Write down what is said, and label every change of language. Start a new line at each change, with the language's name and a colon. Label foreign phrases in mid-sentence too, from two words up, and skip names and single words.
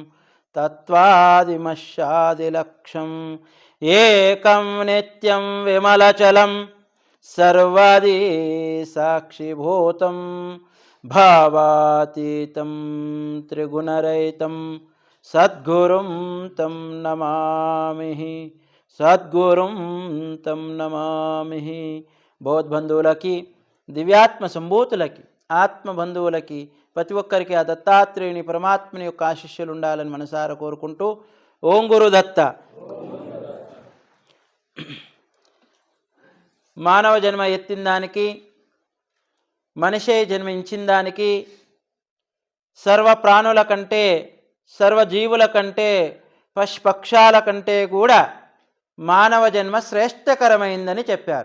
Sanskrit: तत्त्वादिमशादिलक्ष्यम् एकं नित्यं विमलचलं सर्वदि साक्षिभूतं भावातीतं त्रिगुणरहितं सद्गुरुं तं नमामि, सद्गुरुं तं नमामि।
Telugu: బోధబంధువులకి, దివ్యాత్మ సంభూతులకి, ఆత్మబంధువులకి, ప్రతి ఒక్కరికి ఆ దత్తాత్రేయుని పరమాత్మని యొక్క ఆశీస్సులు ఉండాలని మనసారా కోరుకుంటూ ఓం గురు దత్త. మానవ జన్మ ఎత్తిన దానికి, మనిషే జన్మించిన దానికి, సర్వ ప్రాణుల కంటే, సర్వజీవుల కంటే, పశుపక్షాల కంటే కూడా మానవ జన్మ శ్రేష్టకరమైందని చెప్పారు.